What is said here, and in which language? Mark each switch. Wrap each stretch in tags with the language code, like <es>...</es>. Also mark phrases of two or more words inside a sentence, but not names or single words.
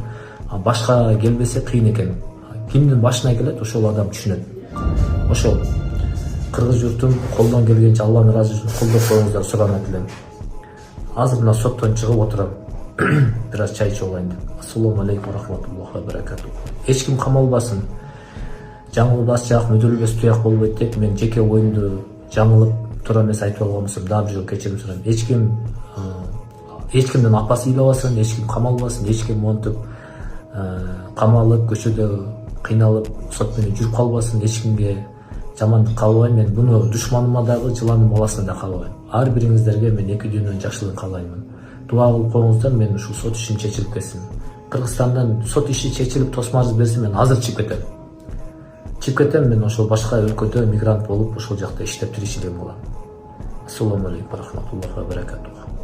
<ky>Башка келбесе кыйын экен. Кимдин башына келет, ошол адам түшүнөт. Ошол кыргыз журтум колдон келгенче Алланын ыраазылыгы үчүн колдоп коюңуздар суранат элем. Азыр мына соттон чыгып отурам. Бир аз чай ичип алайын деп.</ky> <ar>السلام عليكم رحمة الله وبركاته.</ar> <ky>Эч ким камалбасын. Жаңылбас жак, мүдүрүлбөс туяк болбойт деп мен жеке оюмду жаңылып туура эмес айтып алган болсом дагы бир жолу кечирим сурайм. Эч кимдин апасы ыйлабасын, эч ким камалбасын, эч ким монтип камалып, көчөдө кыйналып, сот менен жүрүп калбасын, эч кимге жамандык каалабайм. Мен буну душманыма дагы, жыланын баласына да каалабайм. Ар бириңиздерге мен эки дүйнөнүн жакшылыгын каалаймын. Дуа кылып коюңуздар, мен ушул сот ишин чечилип кетсин. Кыргызстандан сот иши чечилип тосмарыз берсе мен азыр чыгып кетем. чыгып кетем, мен ошол башка өлкөдө мигрант болуп ошол жакта иштеп тиричилигим кылам.</ky> <ar>السلام عليكم ورحمة الله وبركاته.</ar>